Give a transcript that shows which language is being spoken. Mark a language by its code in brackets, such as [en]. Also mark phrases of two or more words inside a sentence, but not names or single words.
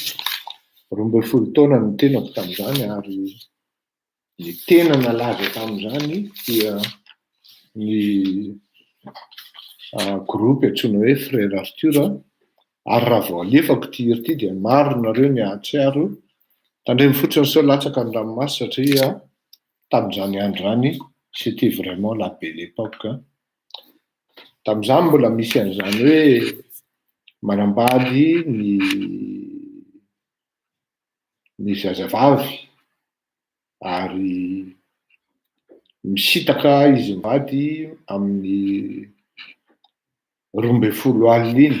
[mg] 12 taona ny tenako tamin'izany ary ny tena nalaza tamin'izany dia ny groupe antsoina hoe Frère Arthur ary raha vao alefako ty hira ty dia maro nareo ny ahatsiaro. Tandremo fotsiny sao latsaka ny ranomasy satria tamin'izany andro any [fr] c'était vraiment la belle époque. [mg] Tamin'izany mbola misy an'izany hoe manambady ny zazavavy ary misitaka izy mivady amin'ny 12 alina iny.